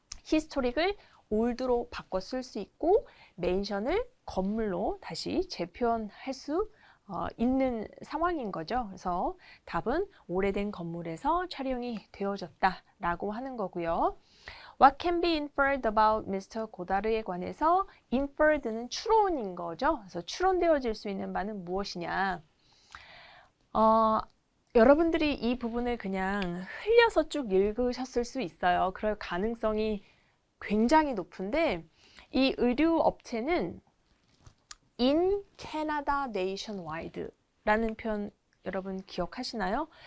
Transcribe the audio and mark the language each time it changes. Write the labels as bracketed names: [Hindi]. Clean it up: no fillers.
[Korean] Historic을 올드로 바꿔 쓸 수 있고 맨션을 건물로 다시 재표현할 수 있는 상황인 거죠. 그래서 답은 오래된 건물에서 촬영이 되어졌다라고 하는 거고요. [English] What can be inferred about Mr. [Korean] 고다르에 관해서 inferred는 추론인 거죠. 그래서 추론되어질 수 있는 바는 무엇이냐. 여러분들이 이 부분을 그냥 흘려서 쭉 읽으셨을 수 있어요. 그럴 가능성이 굉장히 높은데 이 의류 업체는 [English] in Canada nationwide [Korean] 라는 표현 여러분 기억하시나요?